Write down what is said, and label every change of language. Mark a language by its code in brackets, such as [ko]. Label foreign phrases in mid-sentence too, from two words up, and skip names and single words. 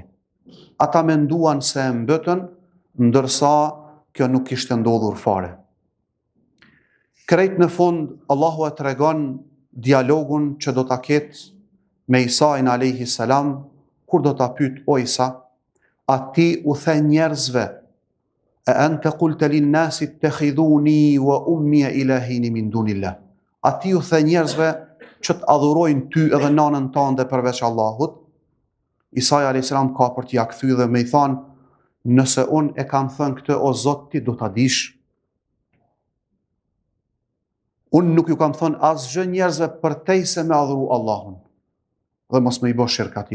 [sq] Ata menduan se e mbëtën, ndërsa kjo nuk kishte ndodhur fare. Krejt në fund, Allahu e tregon dialogun që do ta ketë me Isain [ar] عليه السلام, [sq] kur do ta pyet: "O Isa, a ti u the njerëzve, [ar] أأنت قلت للناس اتخذوني وأمي إلهين من دون الله." [sq] A ti u the njerëzve që të adhurojnë ty edhe nanën tënde përveç Allahut? Isa [ar] عليه السلام [sq] ka për t'ia kthy dhe me i thanë: "Nëse unë e kam thënë këtë o Zot, ti do ta dish." Unë nuk ju kam thënë asgjë njerëzve përtej se me adhuru Allahun dhe mos me i bësh shirk atij.